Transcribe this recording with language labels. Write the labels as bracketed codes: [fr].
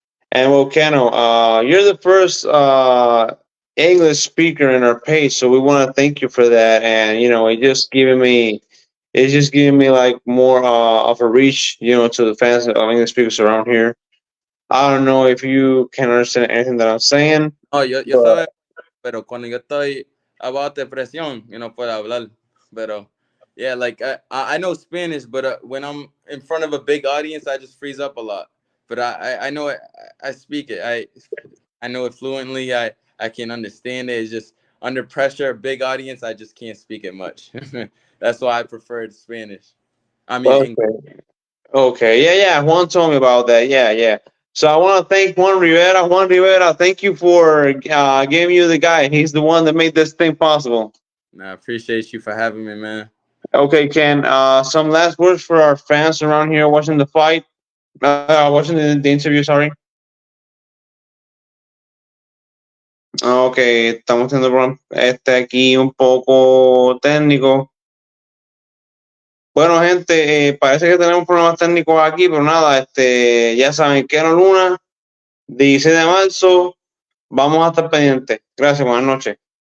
[en] And well, Keno, you're the first English speaker in our page, so we want to thank you for that. And it's just giving me like more of a reach, to the fans of English speakers around here. I don't know if you can understand anything that I'm saying, [es] Oh, yo [en] but [es] sabes, pero cuando yo estoy abajo de presión, yo no puedo hablar. [en] Pero yeah, like I know Spanish, but when I'm in front of a big audience, I just freeze up a lot. But I know it. I speak it. I know it fluently. I can understand it. It's just under pressure, big audience, I just can't speak it much. That's why I preferred Spanish. I mean English. okay, okay, yeah, yeah. Juan told me about that. Yeah, yeah. So I want to thank Juan Rivera. Juan Rivera, thank you for giving you the guy. He's the one that made this thing possible. And I appreciate you for having me, man. Okay, Ken. Some last words for our fans around here watching the fight, watching the interview. Sorry. [es] Ok, estamos teniendo aquí un poco técnico. Bueno, gente, parece que tenemos problemas técnicos aquí, pero nada, ya saben, Keno Luna, 16 de marzo, vamos a estar pendientes. Gracias, buenas noches.